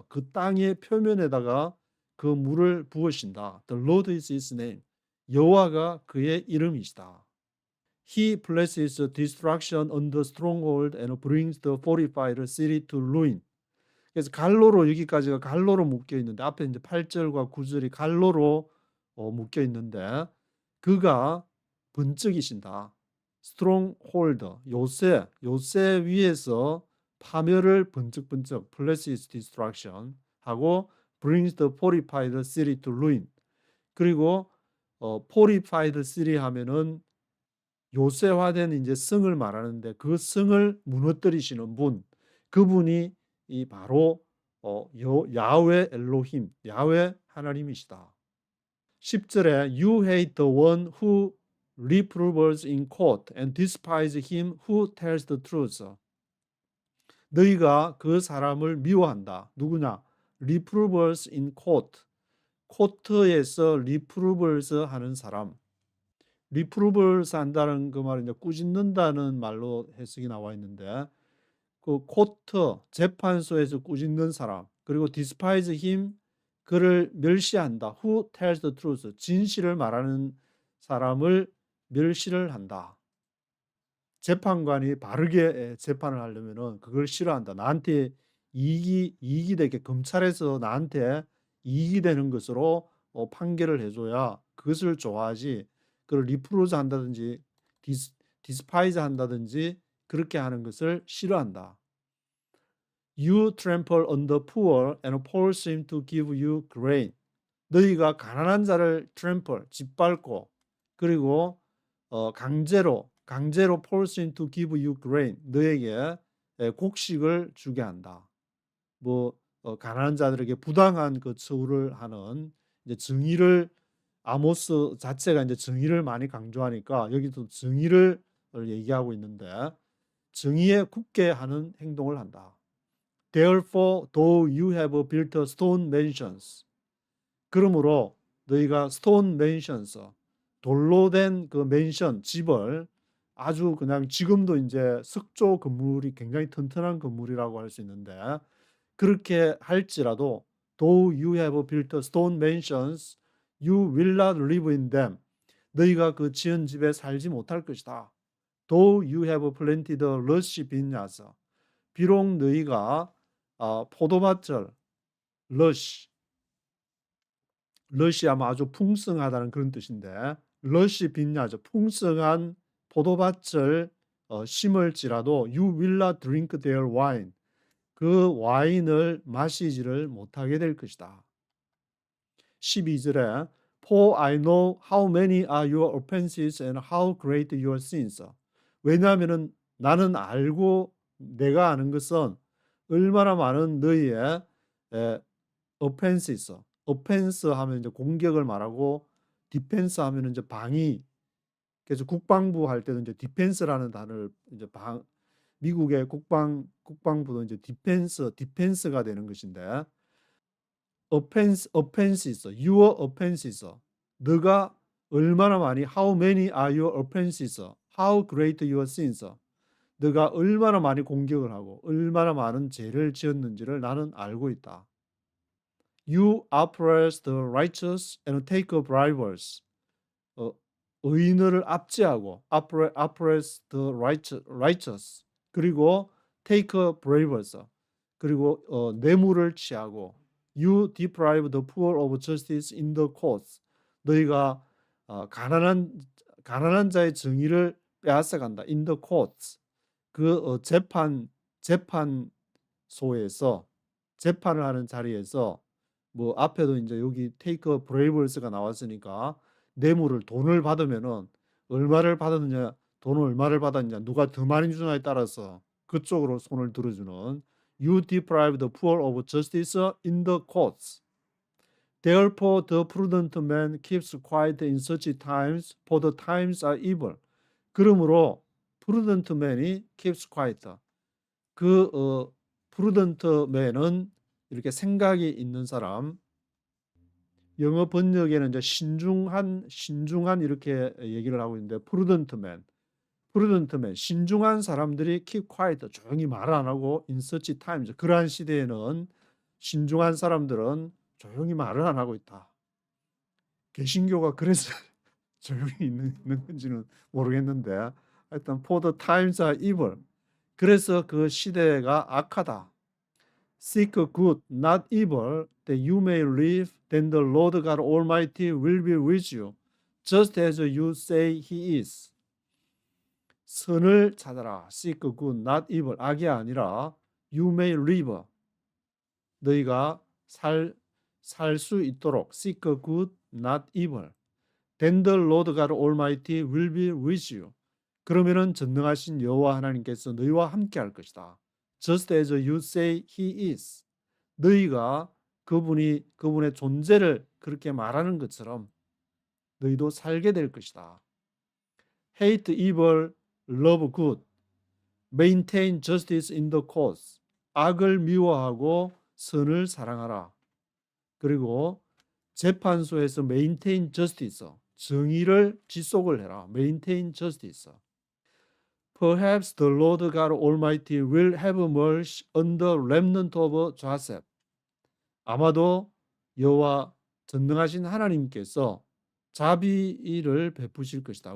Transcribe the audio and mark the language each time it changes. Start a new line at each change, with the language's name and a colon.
Korean: 그 땅의 표면에다가 그 물을 부으신다.
English: The Lord is his name.
Korean: 여호와가 그의 이름이시다.
English: He places destruction on the stronghold and brings the fortified city to ruin.
Korean: 그래서 갈로로 여기까지가 갈로로 묶여 있는데 앞에 이제 8절과 9절이 갈로로 묶여 있는데 그가 번쩍이신다.
English: stronghold
Korean: 요새 위에서 파멸을 번쩍번쩍
English: places destruction
Korean: 하고
English: brings the fortified city to ruin.
Korean: 그리고 fortified city 하면은 요새화된 이제 성을 말하는데 그 성을 무너뜨리시는 분, 그분이 이 바로 야훼 엘로힘, 야훼 하나님이시다. 10절에
English: You hate the one who reproves in court and despise him who tells the truth.
Korean: 너희가 그 사람을 미워한다. 누구냐?
English: reproves in court.
Korean: 코트에서 reproves 하는 사람. 리프루벌스 한다는 그 말은 이제 꾸짖는다는 말로 해석이 나와 있는데 그 코트 재판소에서 꾸짖는 사람 그리고
English: despise him
Korean: 그를 멸시한다.
English: Who tells the truth
Korean: 진실을 말하는 사람을 멸시를 한다. 재판관이 바르게 재판을 하려면은 그걸 싫어한다. 나한테 이익이 되게 검찰에서 나한테 이익이 되는 것으로 판결을 해줘야 그것을 좋아하지. 그걸 리프로즈 한다든지 디스파이즈 한다든지 그렇게 하는 것을 싫어한다.
English: You trample on the poor and force him to give you grain.
Korean: 너희가 가난한 자를 trample, 짓밟고 그리고 강제로
English: force him to give you grain.
Korean: 너에게 곡식을 주게 한다. 가난한 자들에게 부당한 그 처우를 하는 이제 정의를 아모스 자체가 이제 정의를 많이 강조하니까 여기도 정의를 얘기하고 있는데 정의에 굳게 하는 행동을 한다.
English: Therefore, though you have built stone mansions.
Korean: 그러므로 너희가
English: stone mansions,
Korean: 돌로 된 그 맨션, 집을 아주 그냥 지금도 이제 석조 건물이 굉장히 튼튼한 건물이라고 할 수 있는데 그렇게 할지라도
English: though you have built stone mansions, you will not live in them.
Korean: 너희가 그 지은 집에 살지 못할 것이다.
English: Though you have planted lush vineyards.
Korean: 비록 너희가 포도밭을 lush, lush하면 아주 풍성하다는 그런 뜻인데
English: lush vineyards,
Korean: 풍성한 포도밭을 심을지라도
English: you will not drink their wine.
Korean: 그 와인을 마시지를 못하게 될 것이다. 12절에
English: For I know how many are your offenses and how great your sins.
Korean: 왜냐하면 나는 알고 내가 아는 것은 얼마나 많은 너희의 offenses. offense 하면 이제 공격을 말하고 defense 하면 이제 방위. 그래서 국방부 할 때도 이제 defense라는 단어를 이제 미국의 국방부도 이제 디펜스가 되는 것인데 offenses,
English: your offenses.
Korean: 너가 얼마나 많이
English: how many are your offenses? How great your sins?
Korean: 너가 얼마나 많이 공격을 하고 얼마나 많은 죄를 지었는지를 나는 알고 있다.
English: You oppress the righteous and take bribes.
Korean: 의인을 압제하고
English: oppress the righteous.
Korean: 그리고
English: take bribes.
Korean: 그리고 뇌물을 취하고
English: you deprive the poor of justice in the courts.
Korean: 너희가 가난한 자의 정의를 빼앗아간다.
English: in the courts.
Korean: 그 재판소에서 재판을 하는 자리에서 뭐 앞에도 이제 여기
English: take braves
Korean: 가 나왔으니까 뇌물을 돈을 받으면은 얼마를 받았느냐, 돈을 얼마를 받았느냐, 누가 더 많이 주냐에 따라서 그쪽으로 손을 들어주는
English: You deprive the poor of justice in the courts. Therefore the prudent man keeps quiet in such times, for the times are evil.
Korean: 그러므로
English: prudent man
Korean: 이
English: keeps quiet.
Korean: prudent man은 이렇게 생각이 있는 사람. 영어 번역에는 이제 신중한 이렇게 얘기를 하고 있는데
English: prudent man,
Korean: 신중한 사람들이
English: keep quiet,
Korean: 조용히 말 안 하고
English: in such times,
Korean: 그러한 시대에는 신중한 사람들은 조용히 말을 안 하고 있다. 개신교가 그래서 조용히 있는 건지는 모르겠는데 하여튼
English: for the times are evil.
Korean: 그래서 그 시대가 악하다.
English: Seek good, not evil, that you may live. Then the Lord God Almighty will be with you, just as you say He is.
Korean: 선을 찾아라.
English: Seek good, not evil.
Korean: 악이 아니라
English: you may live.
Korean: 너희가 살 수 있도록
English: seek good, not evil. Then the Lord God Almighty will be with you.
Korean: 그러면은 전능하신 여호와 하나님께서 너희와 함께 할 것이다.
English: Just as you say He is.
Korean: 너희가 그분의 존재를 그렇게 말하는 것처럼 너희도 살게 될 것이다.
English: Hate evil, love good. Maintain justice in the cause.
Korean: 악을 미워하고 선을 사랑하라. 그리고 재판소에서
English: maintain justice,
Korean: 정의를 지속을 해라.
English: maintain justice. Perhaps the Lord God Almighty will have mercy on the remnant of Joseph.
Korean: 아마도 여호와 전능하신 하나님께서 자비를 베푸실 것이다.